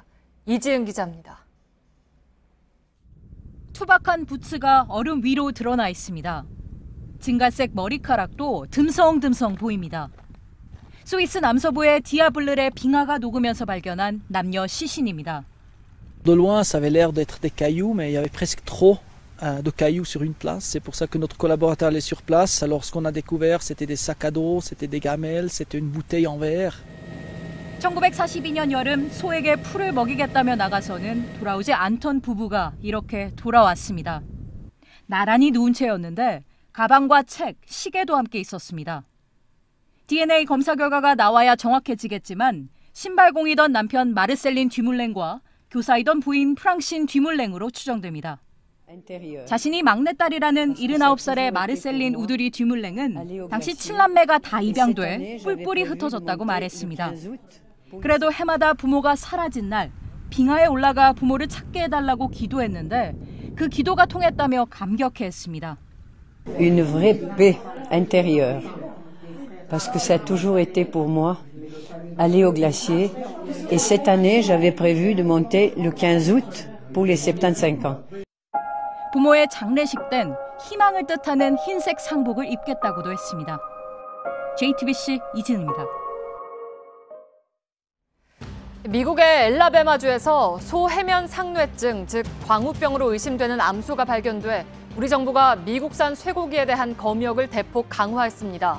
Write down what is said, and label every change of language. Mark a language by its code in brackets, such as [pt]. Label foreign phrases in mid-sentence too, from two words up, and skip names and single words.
[ko] 이지은 기자입니다. 투박한 부츠가 얼음 위로 드러나 있습니다. 증갈색 머리카락도 듬성듬성 보입니다. 스위스 남서부의 디아블르의 빙하가 녹으면서 발견한 남녀 시신입니다. [fr] De loin, ça avait l'air d'être des cailloux, mais il y avait presque trop de cailloux sur une place. C'est pour ça que notre collaborateur allait sur place. Alors ce qu'on a découvert, c'était des sacs à dos, c'était des gamelles, c'était une bouteille en verre. [ko] 1942년 여름 소에게 풀을 먹이겠다며 나가서는 돌아오지 않던 부부가 이렇게 돌아왔습니다. 나란히 누운 채였는데 가방과 책, 시계도 함께 있었습니다. DNA 검사 결과가 나와야 정확해지겠지만 신발공이던 남편 마르셀린 뒤물랭과 교사이던 부인 프랑신 뒤물랭으로 추정됩니다. 자신이 막내딸이라는 79살의 마르셀린 우드리 뒤물랭은 당시 7남매가 다 입양돼 뿔뿔이 흩어졌다고 말했습니다. 그래도 해마다 부모가 사라진 날 빙하에 올라가 부모를 찾게 해달라고 기도했는데 그 기도가 통했다며 감격해했습니다. [fr] Une vraie paix intérieure. Parce que ça a toujours été pour moi aller au glacier. Et cette année, j'avais prévu de monter le 15 août pour les 75 ans. [ko] 부모의 장례식 땐 희망을 뜻하는 흰색 상복을 입겠다고도 했습니다. JTBC 이진우입니다. 미국의 엘라베마주에서 소해면 상뇌증, 즉 광우병으로 의심되는 암소가 발견돼 우리 정부가 미국산 쇠고기에 대한 검역을 대폭 강화했습니다.